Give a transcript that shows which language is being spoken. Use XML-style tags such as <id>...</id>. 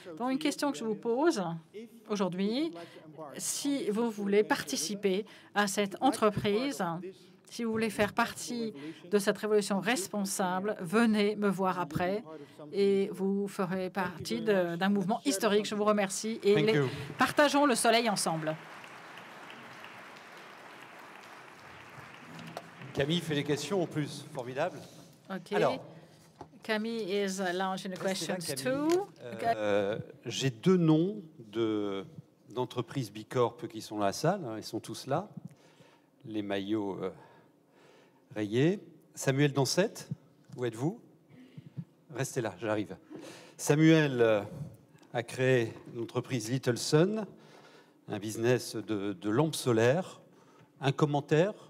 <fr>Donc, une question que je vous pose aujourd'hui, si vous voulez participer à cette entreprise, si vous voulez faire partie de cette révolution responsable, venez me voir après et vous ferez partie d'un mouvement historique. Je vous remercie et partageons le soleil ensemble. Camille fait les questions en plus. Formidable. OK. Alors,</fr> <en>Camille is launching the questions too.</en> <fr>J'ai 2 noms d'entreprises Bicorp qui sont dans la salle. Ils sont tous là. Les maillots rayés. Samuel Dansette, où êtes-vous? Restez là, j'arrive. Samuel a créé l'entreprise Little Sun, un business de lampes solaires. Un commentaire,</fr>